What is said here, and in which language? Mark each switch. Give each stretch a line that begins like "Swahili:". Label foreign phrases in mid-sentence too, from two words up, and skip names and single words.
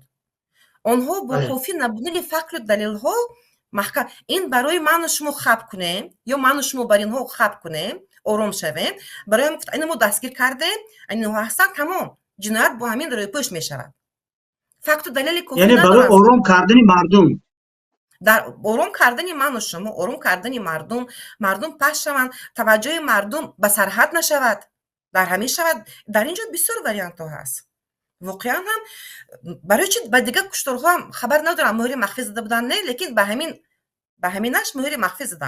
Tajik: онҳо бо кофӣ набудани факру далелҳо маҳкам, ин барои ману шумо хаб кунем ё ману шумо бар инҳо хаб кунем, ором шавем, барои гуфт ина мо дастгир кардем, инҳо ҳастанд, тамом, ҷиноят бо ҳамин рӯйпӯш мешавад. факту далели кофӣ
Persian: یعنی برای
Tajik: надоранд.
Persian: آرام کردن مردم.
Tajik: дар ором кардани ману шумо, ором кардани мардум паст шаванд, таваҷҷӯҳи мардум ба сарҳад нашавад, дар ҳамин шавад. Дар ин ҷо бисёр вариантҳо ҳаст. воқеан ҳам барои чӣ ба дигар кушторҳо ҳам хабар надорам мӯҳри махфӣ зада буданд, не, лекин ба ҳаминаш мӯҳри махфӣ заданд.